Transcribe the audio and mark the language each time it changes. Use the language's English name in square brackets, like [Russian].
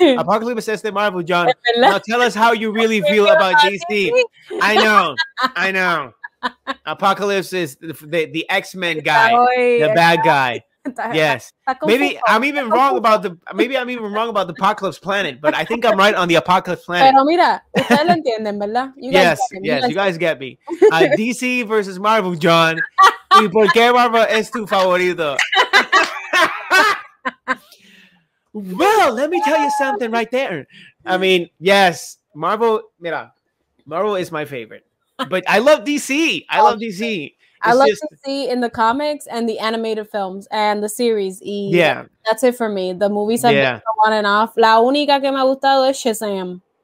[English] Apocalypse is the Marvel, John. Now tell us how you really feel about DC. I know. Apocalypse is the X-Men guy, the bad guy. Yes. Maybe I'm even wrong about the Apocalypse planet, but I think I'm right on the Apocalypse planet. [Spanish] Pero mira, ustedes lo entienden, ¿verdad? [English] Yes, you guys get me. DC versus Marvel, John. [Spanish] ¿Y por qué Marvel es tu favorito? [English] Well, let me tell you something right there. I mean, yes, Marvel is my favorite. But I love DC. I love DC in the comics and the animated films and the series. Yeah. That's it for me. The movies have been on and off. [Spanish] La única que me ha gustado es Shazam.